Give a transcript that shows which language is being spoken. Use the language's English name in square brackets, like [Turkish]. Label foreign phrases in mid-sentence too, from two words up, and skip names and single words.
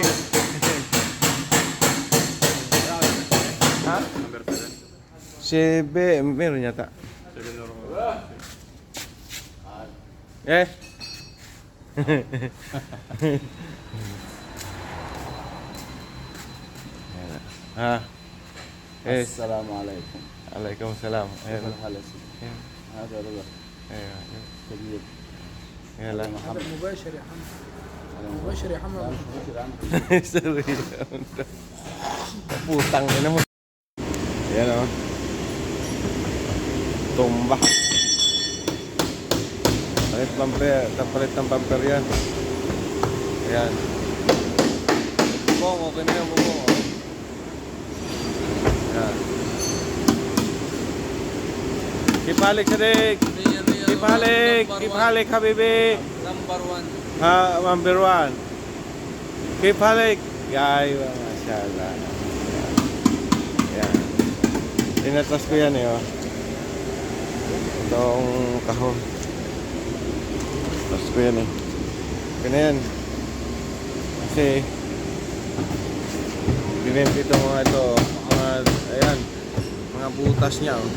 [Filipino] Ha? CB, meron yata. Eh? Ha? Eh, Assalamualaikum. Waalaikumsalam. Ayan. Ayan. [Arabic] هذا رضا [Filipino] Ayan. [Arabic] كبير. [Filipino] Ayan. [Arabic] محمد مباشر يا حمد مباشر يا حمد [Filipino] Sorry. Putang ina mo. Ayan o. Tumba. Palit ng bumper yan. Ayan. Bubong, okay na yan, bubong. Ayan. Kipalik, Sadik. Kipalik, habibi. [English] Number one. Ha, number one. Kipalik. [Filipino] Yay, mashallah. Ayan. Tinatas ko yan eh, oh. Itong kahon. Tinatas ko yan eh. Okay na yan. Kasi binenta itong mga ito, mga, ayan, mga butas niya, oh.